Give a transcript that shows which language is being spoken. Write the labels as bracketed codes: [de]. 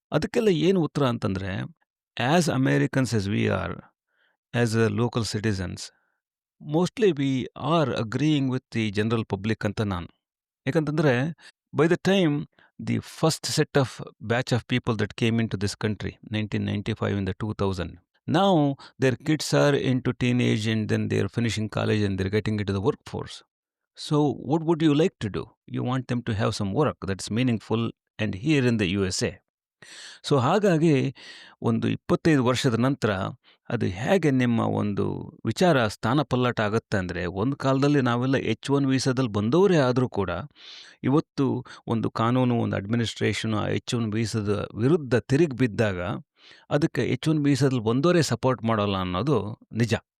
[kn] ಅದಕ್ಕೆಲ್ಲ ಏನು ಉತ್ತರ ಅಂತಂದರೆ, [en] as Americans as we are, as a local citizens, mostly we are agreeing with the general public [kn] ಅಂತ ನಾನು. [en] ಯಾಕಂತಂದ್ರೆ by the time the first set of batch of people that came in to this country 1995 in the 2000. Now their kids are into teenage and then they're finishing college and they're getting into the workforce. So what would you like to do? You want them to have some work that's meaningful and here in the USA. [kn] So ಹಾಗಾಗಿ ಒಂದು 25 ವರ್ಷದ ನಂತರ ಅದು ಹೇಗೆ ನಿಮ್ಮ ಒಂದು ವಿಚಾರ ಸ್ಥಾನ ಪಲ್ಲಟ ಆಗುತ್ತೆ ಅಂದರೆ, ಒಂದು ಕಾಲದಲ್ಲಿ ನಾವೆಲ್ಲ H1 ವೀಸಾದಲ್ಲಿ ಬಂದವರೇ ಆದರೂ ಕೂಡ, ಇವತ್ತು ಒಂದು ಕಾನೂನು, ಒಂದು ಅಡ್ಮಿನಿಸ್ಟ್ರೇಷನು ಆ H1 ವೀಸಾದ ವಿರುದ್ಧ ತಿರುಗಿ ಬಿದ್ದಾಗ, ಅದಕ್ಕೆ H1 ವೀಸಾದಲ್ಲಿ ಬಂದವರೇ ಸಪೋರ್ಟ್ ಮಾಡೋಲ್ಲ ಅನ್ನೋದು ನಿಜ.